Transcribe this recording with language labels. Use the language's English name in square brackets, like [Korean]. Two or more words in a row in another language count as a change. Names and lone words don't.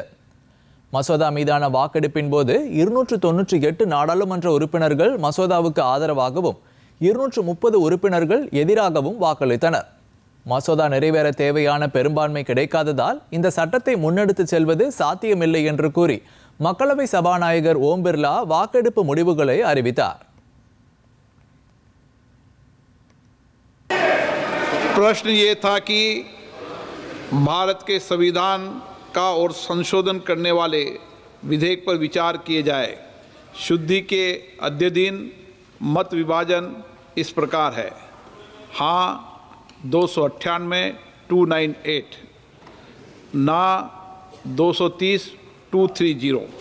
[Tamil] மசோதா மீதான வாக்கெடுப்பின் போது 298 நாடாளுமன்ற உறுப்பினர்கள் மசோதாவுக்கு ஆதரவாகவும் 230 உறுப்பினர்கள் எதிராகவும் வாக்களித்தனர். மசோதா நிறைவேற தேவையான பெரும்பான்மை கிடைக்காததால் இந்த சட்டத்தை முன்னெடுத்து செல்வது சாத்தியமில்லை என்று கூறி மக்களவை சபாநாயகர் ஓம் பிர்லா வாக்கெடுப்பு முடிவுகளை அறிவித்தார். [Hindi] प्रश्न ये था कि भारत के संविधान का और संशोधन करने वाले विधेयक पर विचार किए जाए। शुद्धि के अद्यतन मत विभाजन इस प्रकार है: हाँ 298 298, ना 230 230।